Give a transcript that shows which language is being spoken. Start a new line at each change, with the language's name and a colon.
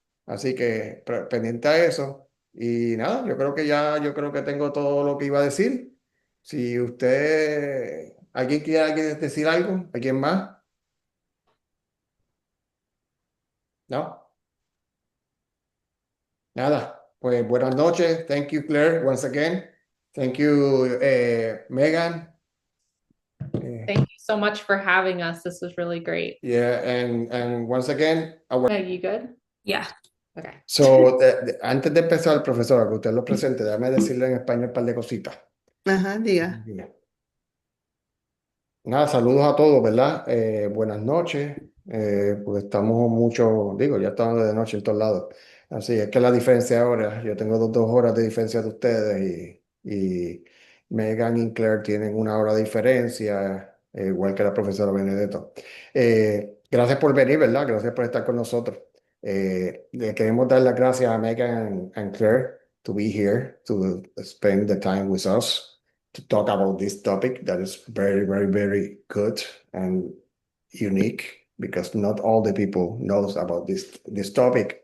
Spanish: Así que pendiente a eso. Y nada, yo creo que tengo todo lo que iba a decir. Si alguien quiere decir algo, ¿alguien más? ¿No? Nada, pues buenas noches.
English: Thank you, Claire, once again. Thank you, Megan. Thank you so much for having us. This was really great. Yeah, and once again, Are you good? Yeah. Okay.
Spanish: so, antes de empezar, profesor, que usted lo presente, déjame decirle en español un par de cositas. Ajá, diga. Nada, saludos a todos, ¿verdad? Buenas noches, pues estamos mucho, digo, ya estamos de noche en todos lados. Así es que la diferencia ahora, yo tengo dos horas de diferencia de ustedes y Megan y Claire tienen una hora de diferencia, igual que la profesora Benedetto. Gracias por venir, ¿verdad? Gracias por estar con nosotros. Le queremos dar las gracias a
English: Megan and Claire to be here, to spend the time with us to talk about this topic that is very, very, very good and unique because not all the people knows about this topic.